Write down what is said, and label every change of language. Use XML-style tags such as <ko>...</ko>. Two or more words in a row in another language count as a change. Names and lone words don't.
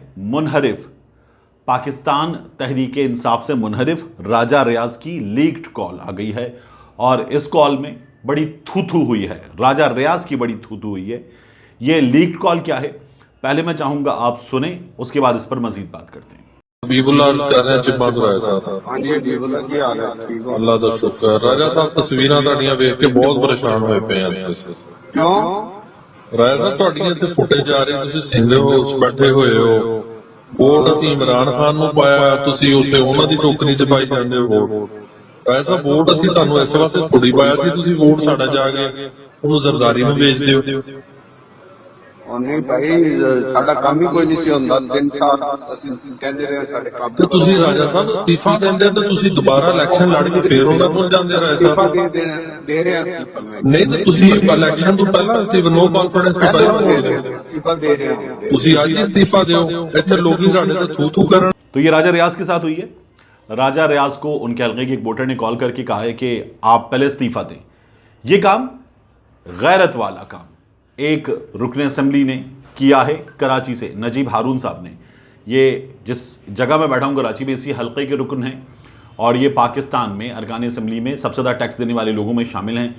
<ur>منحرف پاکستان تحریک انصاف سے منحرف راجہ ریاض کی</ur> <en>leaked call</en> <ur>آ گئی ہے، اور اس کال میں بڑی تھو ہوئی ہے، راجہ ریاض کی بڑی تھو ہوئی ہے۔ یہ</ur> <en>leaked call</en> <ur>کیا ہے پہلے میں چاہوں گا آپ سنیں، اس کے بعد اس پر مزید بات کرتے ہیں۔ حبیب اللہ عرض کر رہے ہیں چپا درایا صاحب۔</ur> <pa>ہاں جی حبیب اللہ کی حال ہے؟ ٹھیک ہو؟ اللہ دا شکر۔ راجہ صاحب تصویراں تہاڈیاں ویکھ کے بہت پریشان ہوئے پے ہیں۔ کیوں؟ راجہ صاحب تہاڈیاں تے فوٹیج آ رہی، تسی سندھ ہاؤس بیٹھے ہوئے ہو، ووٹ اسی عمران خان نو پایا، تسی اوتھے انہاں دی ٹوکری چ پائی جاندے ہو ووٹ۔ راجہ صاحب ووٹ اسی تانوں اس واسطے تھوڑی پایا سی، تسی ووٹ ساڈا جا کے انہوں زرداری نو بیچ دیو۔ اور نہیں بھائی، ساڈا کام ہی کوئی نہیں سی ہوندا، 3 سال اسی کہندے رہے ساڈے کام تے تسی راجہ صاحب استعفی دیندے تے تسی دوبارہ الیکشن لڑ کے پھر انہاں کول جاندے راجہ استعفا صاحب؟ دے رہے ہیں استعفا میں۔ نہیں تے تسی الیکشن تو پہلا</pa> <en>no confidence</en> <pa>تو پہلا بول دے۔ استعفا دے رہے ہیں۔ تسی اج ہی استعفی دیو، ایتھے لوگی ساڈے تے تھو کرن۔</pa> <ur>تو یہ راجہ ریاض کے ساتھ ہوئی ہے۔ راجہ ریاض کو ان کے حلقے کے ایک ووٹر نے کال کر کے کہا ہے کہ آپ پہلے استعفیٰ دیں۔ یہ کام غیرت والا کام ایک رکن اسمبلی نے کیا ہے کراچی سے، نجیب ہارون صاحب نے۔ یہ جس جگہ میں بیٹھا ہوں کراچی میں، اسی حلقے کے رکن ہیں، اور یہ پاکستان میں ارکان اسمبلی میں سب سے زیادہ ٹیکس دینے والے لوگوں میں شامل ہیں۔</ur>